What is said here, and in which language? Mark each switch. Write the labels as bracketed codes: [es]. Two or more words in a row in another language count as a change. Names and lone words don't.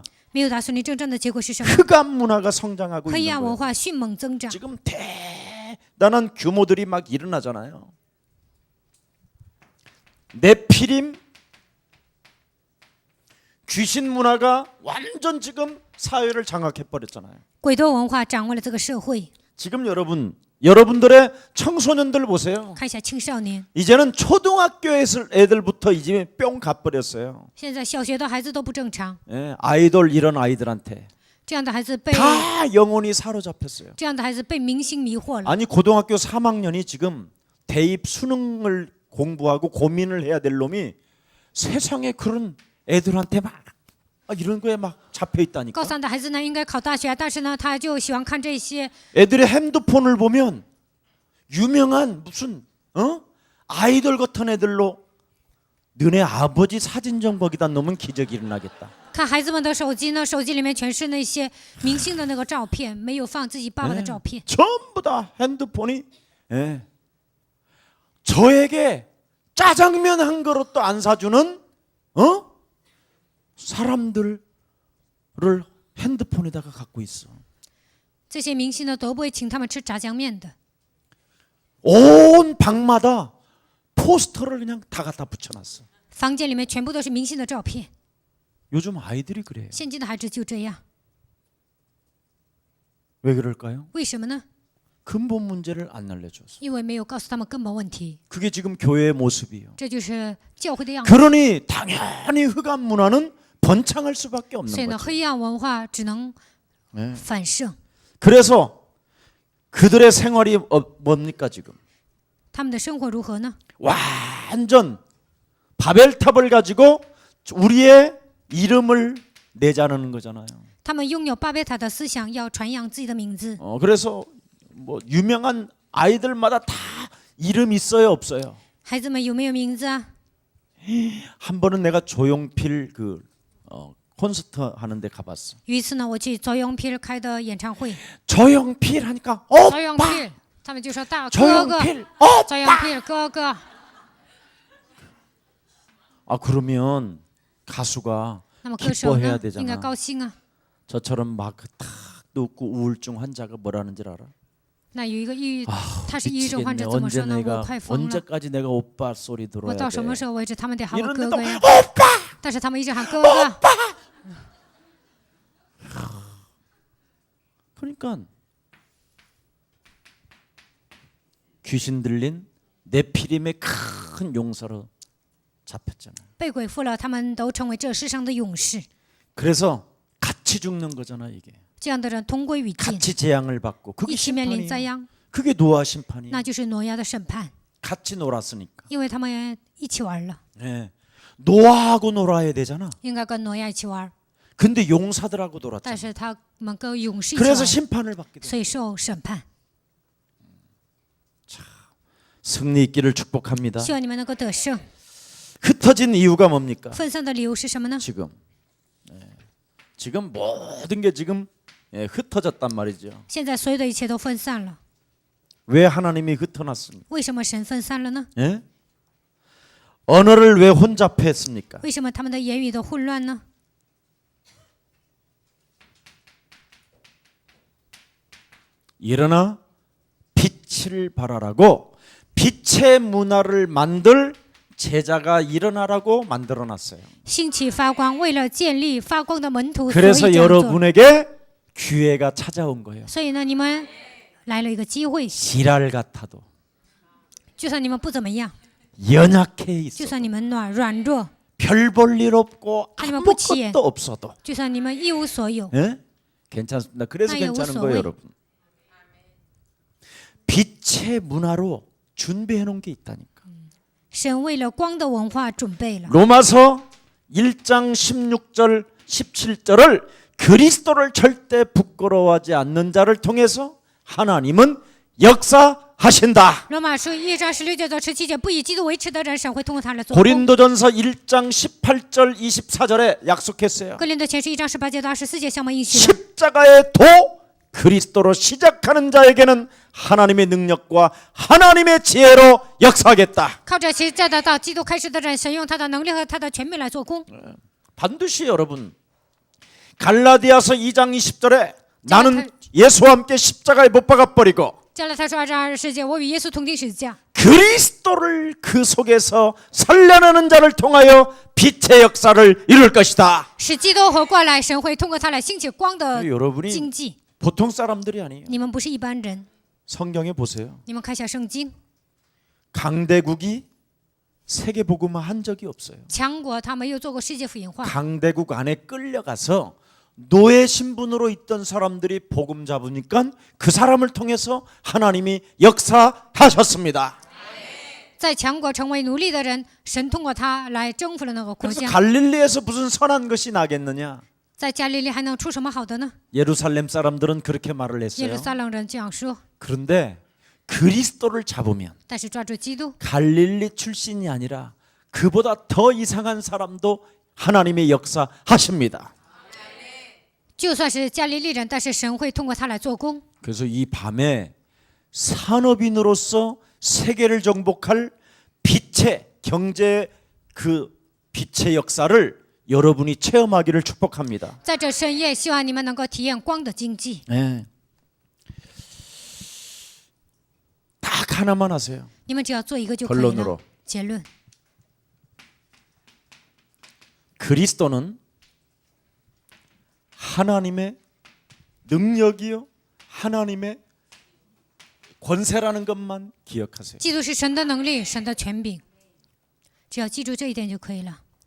[zh] 没有打属灵征战的结果是什么？ [ko] 흑암 문화가 성장하고 [zh] 黑 [ko] 있는 [zh] 暗文 [ko] 거예요. [zh] 化迅猛增长。 [ko] 지금 대단한 규모들이 막 일어나잖아요. 네피림 귀신 문화가 완전 지금 사회를 장악해 버렸잖아요. [zh] 鬼多文化掌握了这个社会。 [ko] 지금 여러분들의 청소년들 보세요. [zh] 看一下青少年， [ko] 이제는 초등학교 애들부터 이제 뿅 가버렸어요. [zh] 现在小学的孩子都不正常， [ko] 예, 아이돌 이런 아이들한테 [zh] 这样的孩子被 [ko] 다 영혼이 사로잡혔어요. [zh] 这样的孩子被明星迷惑了。 [ko] 아니 고등학교 3학년이 지금 대입 수능을 공부하고 고민을 해야 될 놈이 세상에 그런 애들한테 막 이런 거에 막 잡혀 [zh] 高 [ko] 있다니까. [zh] 三的孩子呢，应该考大学，但是呢，他就喜欢看这些。 [ko] 애들의 핸드폰을 보면 유명한 무슨 아이돌 같은 애들로 너네 아버지 사진 좀 거기다 놓으면 기적이 일어나겠다. [zh] 看孩子们的手机呢，手机里面全是那些明星的那个照片，没有放自己爸爸的照片。 [ko] 전부 다 핸드폰이 저에게 짜장면 한 그릇도 안 사주는 사람들을 핸드폰에다가 갖고 있어. [zh] 这些明星呢都不会请他们吃炸酱面的， [ko] 온 방마다 포스터를 그냥 다 갖다 붙여놨어. [zh] 房间里面全部都是明星的照片。 [ko] 요즘 아이들이 그래요. [zh] 现今的孩子就这样， [ko] 왜 그럴까요? [zh] 为什么呢？ [ko] 근본 문제를 안 알려줘서. [zh] 因为没有告诉他们根本问题， [ko] 그게 지금 교회의 모습이에요. [zh] 这就是教会的样子。 [ko] 그러니 당연히 흑암 문화는 번창할 수밖에 [zh] 所 [ko] 없는 [zh] 以呢， [ko] 거죠. [zh] 黑暗文化只能 [ko] 네. [zh] 反胜。 [ko] 그래서 그들의 생활이 뭡니까 지금? [zh] 他们的生活如何呢？ [ko] 완전 바벨탑을 가지고 우리의 이름을 내자는 거잖아요. [zh] 他们拥有巴别塔的思想，要传扬自己的名字。 [ko] 그래서 뭐 유명한 아이들마다 다 이름 있어요, 없어요? [zh] 孩子们有没有名字啊？ [ko] 한 번은 내가 조용필 그 콘서트 하는데 가봤어. [zh] 有一次呢，我去周永필开的演唱会， [ko] 조용필 하니까 [zh] 周永 [ko] 오빠, [zh] 필 他们就说大哥哥， [ko] 조용필, [zh] 周永필哥哥。 [ko] 아 그러면 가수가 [zh] 那么歌手 [ko] 기뻐해야 [zh] 呢， [ko] 되잖아. [zh] 应该高兴啊。 [ko] 저처럼 막 탁 웃고 우울증 환자가 뭐라는 줄 알아? [zh] 那有一个抑郁，他是抑郁症患 [ko] 미치겠네. [zh] 者，怎么 [ko] 언제 [zh] 说呢？我 [ko] 내가 [zh] 快疯了， [ko] 언제까지 내가 오빠 소리 [zh] 我 [ko] 들어야 [zh] 到什么 [ko] 돼? [zh] 时候为止，他们得喊我哥 [ko] 이런데도 [zh] 哥呀？ [ko] 오빠! [zh] 但是他们一直喊哥哥。 [ko] 그러니까 귀신 들린 네피림의 큰 용사로 잡혔잖아. [zh] 被鬼附了，他们都成为这世上的勇士。 [ko] 그래서 같이 죽는 거잖아 이게. [zh] 这样的人同归于尽， [ko] 같이 재앙을 받고 [zh] 一 [ko] 그게 [zh] 起面临灾 [ko] 심판이에요. [zh] 殃， [ko] 그게 노아 심판이에요. [zh] 那就是挪亚的审判， [ko] 같이 놀았으니까. 因为他们一起玩了， 네. 노아하고 놀아야 되잖아. [zh] 应该跟挪亚一起玩， [ko] 근데 용사들하고 [zh] 但 [ko] 놀았잖아. [zh] 是他们跟勇士一起 [ko] 그래서 [zh] 玩， [ko] 심판을 받게 돼. [zh] 所以受审判。 [ko] 승리 있기를 축복합니다. [zh] 希望你们能够得胜。 [ko] 흩어진 이유가 뭡니까? [zh] 分散的理由是什么呢？ [ko] 지금 지금 모든 게 지금 흩어졌단 말이죠. [zh] 现在所有的一切都分散了， [ko] 왜 하나님이 흩어놨습니까? [zh] 为什么神分散了呢？ [ko] 예? 언어를 왜 혼잡했습니까? [zh] 为什么他们的言语都混乱呢？ [ko] 일어나 빛을 발하라고 빛의 문화를 만들 제자가 일어나라고 만들어놨어요. [zh] 兴起发光，为了建立发光的门徒，所以 [ko] 그래서 [zh] 这样做。 [ko] 여러분에게 기회가 찾아온 거예요. [zh] 所以呢，你们来了一个机会， [ko] 지랄 같아도 [zh] 就算你们不怎么样， [ko] 연약해 [zh] 就 [ko] 있어 [zh] 算你们软弱， [ko] 별 볼 일 없고 아니면 붙이에. 아무것도 없어도 [zh] 就算你们一无所有， [ko] 예? 괜찮습니다. 그래서 아예 괜찮은 웃어, 거예요, 왜? 여러분. 빛의 문화로 준비해 놓은 게 있다니까. [zh] 神为了光的文化准备了。 [ko] 로마서 1장 16절 17절을 그리스도를 절대 부끄러워하지 않는 자를 통해서 하나님은 역사하신다. [zh] 罗马书1章16节到17节，不以基督为耻的人，神会通过他来做工。 [ko] 고린도전서 1장 18절 24절에 약속했어요. [zh] 哥林多前书1章18节到24节，向我们应许了。 [ko] 십자가의 도 그리스도로 시작하는 자에게는 하나님의 능력과 하나님의 지혜로 역사하겠다. [zh] 靠着其在的到基督开始的人，神用他的能力和他的权柄来做工。 [ko] 반드시 여러분 갈라디아서 2장 20절에 나는 예수와 함께 십자가에 못 박아 버리고 [zh] 加拉太书2章20节，我与耶稣同定十字架， [ko] 그리스도를 그 속에서 살려내는 자를 통하여 빛의 역사를 이룰 것이다. [zh] 使基督活过来，神会通过他来兴起光的 [ko] 여러분이 [zh] 经济。 [ko] 보통 사람들이 아니에요. [zh] 你们不是一般人， [ko] 성경에 보세요. [zh] 你们看一下圣经， [ko] 강대국이 세계 복음화 한 적이 없어요. [zh] 强国他没有做过世界福音化， [ko] 강대국 안에 끌려가서 노예 신분으로 있던 사람들이 복음 잡으니까 그 사람을 통해서 하나님이 역사하셨습니다. [zh] 在强国成为奴隶的人，神通过他来征服了那个国 [ko] 그래서 [zh] 家。 [ko] 갈릴리에서 무슨 선한 것이 나겠느냐? [zh] 在加利利还能出什么好的呢？ [ko] 예루살렘 사람들은 그렇게 말을 [zh] 耶 [ko] 했어요. [zh] 路撒冷人这样说， [ko] 그런데 그리스도를 잡으면 [zh] 但是抓住基督， [ko] 갈릴리 출신이 아니라 그보다 더 이상한 사람도 하나님의 역사하십니다. [zh] 就算是加利利人，但是神会通过他来做工。 [ko] 그래서 이 밤에 산업인으로서 세계를 정복할 빛의 경제 그 빛의 역사를 여러분이 체험하기를 축복합니다. [zh] 在这深夜，希望你们能够体验光的经济。 [ko] 네. 하나만 하세요. [zh] 你们只要做一个就可以了 [ko] 결론으로 。 [zh] 结论， [ko] 그리스도는 하나님의 능력이요, 하나님의 권세라는 것만 기억하세요. [zh] 基督是神的能力，神的权柄，只要记住这一点就可以了。